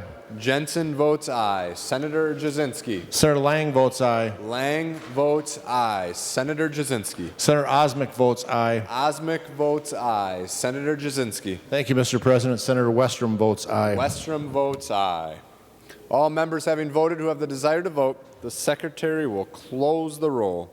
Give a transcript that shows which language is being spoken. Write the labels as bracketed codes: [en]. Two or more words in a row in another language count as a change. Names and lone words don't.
[en] Jensen votes aye. Senator Jasinski. Senator Lang votes aye. Lang votes aye. Senator Jasinski. Senator Osmic votes aye. Osmic votes aye. Senator Jasinski. Thank you, Mr. President. Senator Westrom votes aye. Westrom votes aye. All members having voted who have the desire to vote, the Secretary will close the roll.